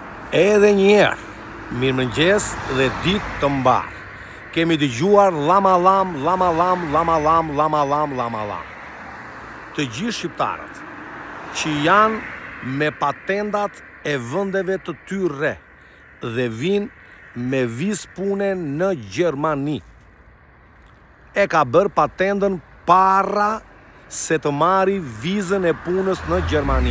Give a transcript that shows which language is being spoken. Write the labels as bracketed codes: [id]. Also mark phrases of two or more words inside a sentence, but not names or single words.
[sq] Edhe njerë, mirëmëngjes dhe ditë të mbarë. Kemi dëgjuar lama-lam, lama-lam, lama-lam, lama-lam, lama-lam. Të gjithë shqiptarët që janë me patendat e vëndeve të tyre dhe vinë me vizë pune në Gjermani. E ka bërë patendën para se të marri vizën e punës në Gjermani.